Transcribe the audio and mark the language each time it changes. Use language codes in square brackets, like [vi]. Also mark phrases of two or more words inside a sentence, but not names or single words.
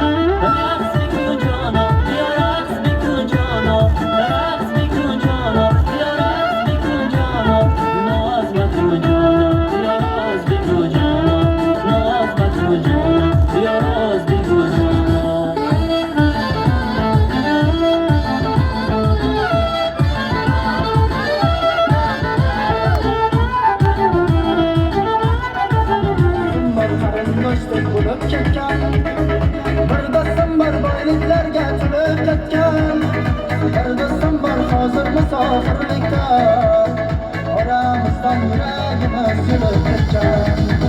[fa] رقص بکن جانا بیا رقص بکن جانا، رقص بکن جانا بیا رقص بکن جانا، ناز مکن جانا بیا راز بگو جانا، ناز مکن جانا بیا راز بگو جانا. [uz] qarindoshday bo'lib ketgan, bir do'stim bor boyliklarga to'lib ketgan, bir do'stim bor hozir musofirlikda, oramizdan yuragimiz yulib ketgan.